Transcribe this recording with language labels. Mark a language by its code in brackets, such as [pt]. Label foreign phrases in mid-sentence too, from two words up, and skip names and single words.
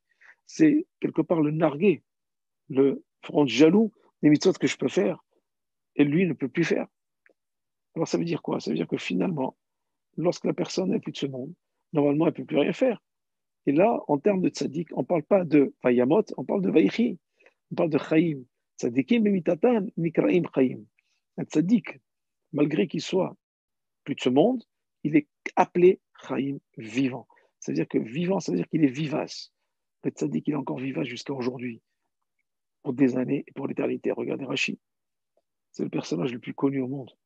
[fr] C'est quelque part le nargué, le front jaloux des mitzvot que je peux faire. Et lui ne peut plus faire. Alors ça veut dire quoi? Ça veut dire que finalement, lorsque la personne n'est plus de ce monde, normalement, elle ne peut plus rien faire. Et là, en termes de tzaddik, on ne parle pas de vayamot, on parle de vaychi, on parle de chaim. [he] צדיקים במיתתן נקראים חיים. [fr] Un tzaddik, malgré qu'il soit plus de ce monde, il est appelé chaim, vivant. C'est-à-dire que vivant, ça veut dire qu'il est vivace. Le tzaddik, il est encore vivace jusqu'à aujourd'hui, pour des années et pour l'éternité. Regardez Rashi, c'est le personnage le plus connu au monde.